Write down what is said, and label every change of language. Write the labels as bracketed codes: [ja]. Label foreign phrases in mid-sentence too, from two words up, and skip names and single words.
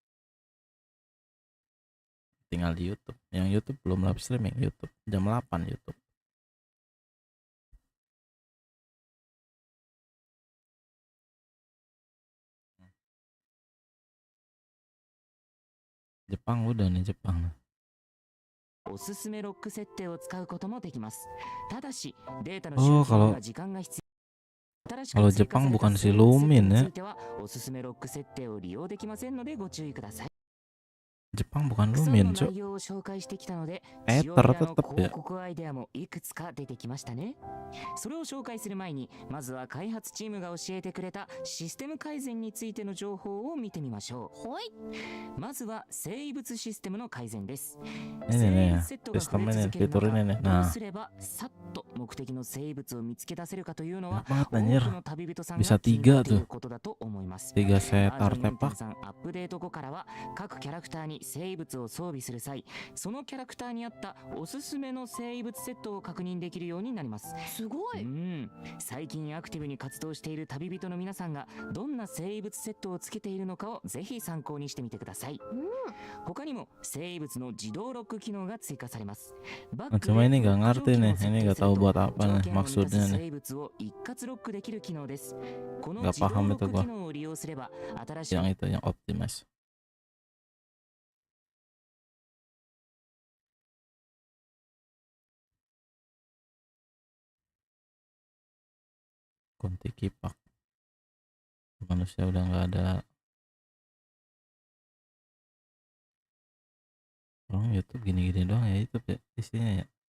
[id] Tinggal di YouTube. Yang YouTube belum [en] live streaming. [id] YouTube jam 8 YouTube. Jepang udah nih, Jepang. [ja] おすすめロック設定を使うこともできます。ただし、データの [id] Oh, [ja] 集計には時間が必要。 [id] kalau Jepang bukan si Lumin ya. [ja] おすすめロック設定を利用できませんのでご注意ください。 [id] Jepang bukan Lumin, Cuk. [ja] 内容を紹介してきたので、 [id] Ether [ja] 使用者の [id] tetep ya. [ja] 広告アイデアもいくつか出てきましたね。それを紹介する前に、まずは開発チームが教えてくれたシステム改善についての情報を見てみましょう。はい。まずは生物システムの改善です。 [id] Ini nih, [ja] 生物セットが増え [id] sistemnya [ja] 続 [id] nih, [ja] ける [id] fitur [ja] 中、 [id] ini nih. [ja] どう [id] Nah, [ja] すればさっと目的の生物を見つけ出せるかというのは、 [id] enak banget [ja] 多 [id] anjir. [ja] くの旅人さんが [id] Bisa [ja] 気にな [id] 3 [ja] ってい [id] tuh. [ja] ることだと思います。 [id] 3 set [ja] バージョン [id] artefact. [ja] 4.3アップデート後からは各キャラクターに生物を装備する際、そのキャラクターに合ったおすすめの生物セットを確認できるようになります。すごい。最近アクティブに活動している旅人の皆さんがどんな生物セットをつけているのかをぜひ参考にしてみてください。他にも生物の自動ロック機能が追加されます。バック [id] Cuma [ja] で [id] ini gak ngerti nih, [ja] 上記 [id] ini [ja] の [id] gak [ja] 設定 [id] tahu [ja] すると [id] buat apa [ja] 条 [id] nih [ja] 件を満たす [id] maksudnya nih. [ja] 生物を一括ロックできる機能です。この [id] Gak [ja] 自動 [id] paham [ja] ロッ [id] itu [ja] ク [id] gua. [ja] 機能を利用すれば新しい [id] Yang itu yang optimize. Kunti kipak. Manusia udah nggak ada. Oh, YouTube gini-gini doang ya, YouTube ya isinya ya.